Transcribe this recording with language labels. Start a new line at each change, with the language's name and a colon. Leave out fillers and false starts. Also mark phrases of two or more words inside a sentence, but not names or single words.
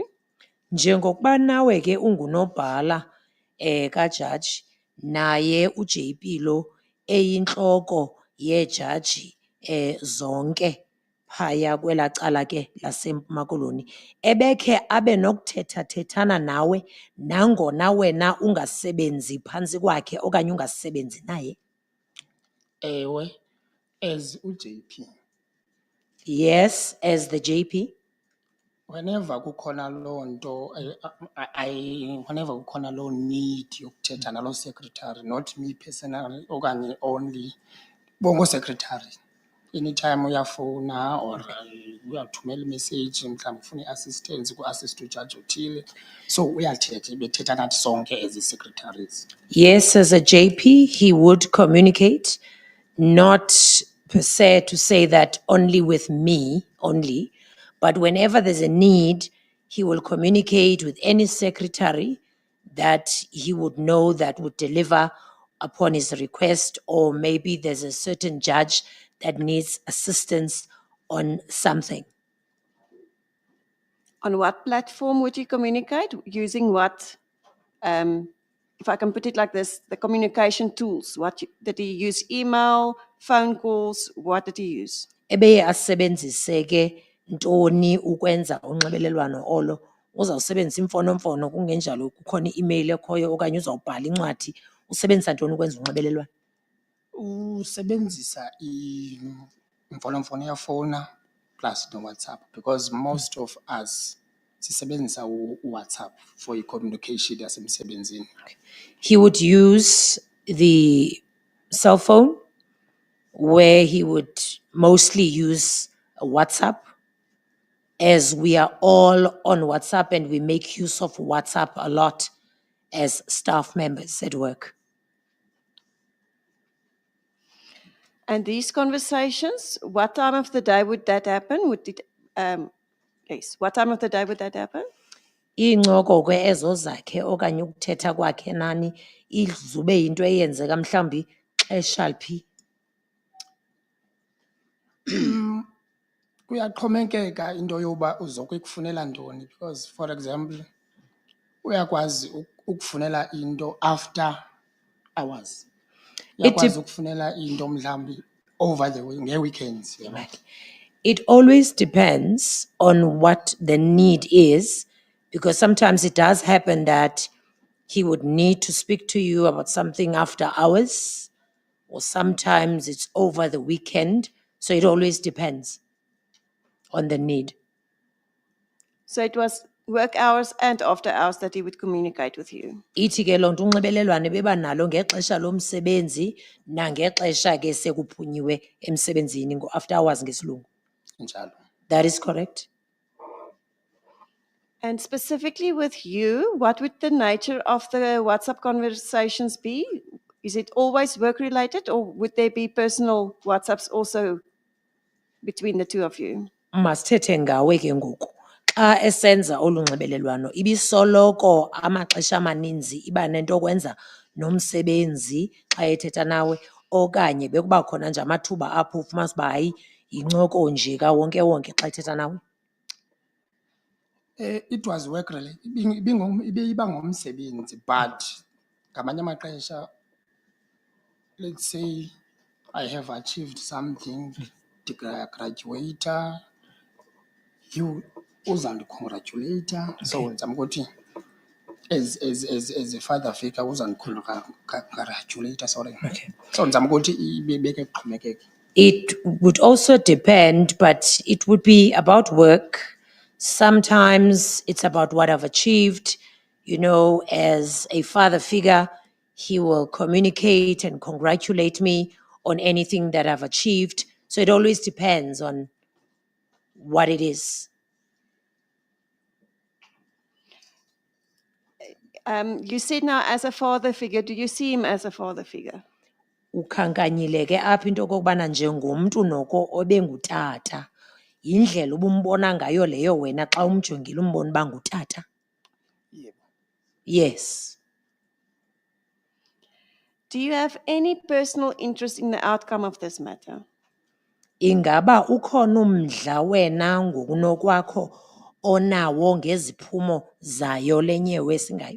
Xhosa: Njengokuba nawe ke ungunobhala kajaji, naye uJP lo eyinhloko yejaji zonke phaya kwela cala ke laseMpuma Koloni, ebekhe abe nokuthetha-thethana nawe nangona wena ungasebenzi phantsi kwakhe okanye ungasebenzi naye? Ewe, as uJP,
English: Yes, as the JP.
Xhosa: whenever kukhona loo nto, whenever kukhona loo need yokuthetha naloo secretary,
English: not me personally,
Xhosa: okanye only, bongo secretary. Anytime uyafona or uyathumela imessage, mhlawumbi ufuna i-assistance ku-assist ujaji othile. So uyathetha, bethetha nathi sonke
English: as secretaries. Yes, as a JP, he would communicate, not per se to say that only with me only, but whenever there's a need, he will communicate with any secretary that he would know that would deliver upon his request, or maybe there's a certain judge that needs assistance on something. On what platform would you communicate? Using what? If I can put it like this, the communication tools. Did he use email, phone calls? What did he use?
Xhosa: Ebeye asebenzise ke ntoni ukwenza unxibelelwano olo? Uzawusebenzisa imfonomfono, kungenjalo kukhona i-email ekhoyo okanye uzawubhala incwadi, usebenzisa ntoni ukwenza unxibelelwano? Usebenzisa imfonomfono yafona plus no-WhatsApp, because most of us sisebenzisa uWhatsApp for i-communication yasemsebenzini.
English: He would use the cell phone, where he would mostly use WhatsApp, as we are all on WhatsApp and we make use of WhatsApp a lot as staff members at work. And these conversations, what time of the day would that happen? Yes, what time of the day would that happen?
Xhosa: Iincoko ke ezo zakhe okanye ukuthetha kwakhe nani izube yinto eyenzeka mhlambi xesha liphi? Kuyaxhomekeka into yoba uzokuyifunela ntoni, because for example uyakwazi ukufunela into
English: after hours,
Xhosa: uyakwazi ukufunela into mhlawumbi
English: over the
Xhosa: ngee-weekends, yabo.
English: Right. It always depends on what the need is, because sometimes it does happen that he would need to speak to you about something after hours, or sometimes it's over the weekend. So it always depends on the need. So it was work hours and after hours that he would communicate with you.
Xhosa: Ithi ke loo nto unxibelelwano beba nalo ngexesha lomsebenzi nangexesha ke sekuphunyiwe emsebenzini
English: after hours
Xhosa: ngesilungu. Njalo.
English: That is correct. And specifically with you, what would the nature of the WhatsApp conversations be? Is it always work related, or would there be personal WhatsApps also between the two of you?
Xhosa: Masithethe ngawe ke ngoku. Xa esenza olu nxibelelwano ibisoloko amaxesha amaninzi iba nento okwenza nomsebenzi xa ethetha nawe, okanye bekuba khona nje amathuba apho ufumanisa uba hayi yincoko nje kawonke-wonke xa ethetha nawe?
English: It was work related,
Xhosa: iba ngumsebenzi, but ngamanye amaxesha,
English: let's say I have achieved something, graduator, you uzandicongratulator, so
Xhosa: ndizama ukuthi
English: as a father figure uzandicongratulator, sorry. Okay.
Xhosa: So ndizama ukuthi ibeke kuxhomekeke.
English: It would also depend, but it would be about work. Sometimes it's about what I've achieved. You know, as a father figure, he will communicate and congratulate me on anything that I've achieved. So it always depends on what it is. You said now as a father figure. Do you see him as a father figure?
Xhosa: ukhankanyile ke apha into okokubana njengomntu noko obengutata, yindlela ubumbona ngayo leyo wena xa umjongile umbona uba ngutata?
English: Yes. Do you have any personal interest in the outcome of this matter?
Xhosa: Ingaba ukhona umdla wena ngokunokwakho onawo ngeziphumo zayo le nyewe esingayo?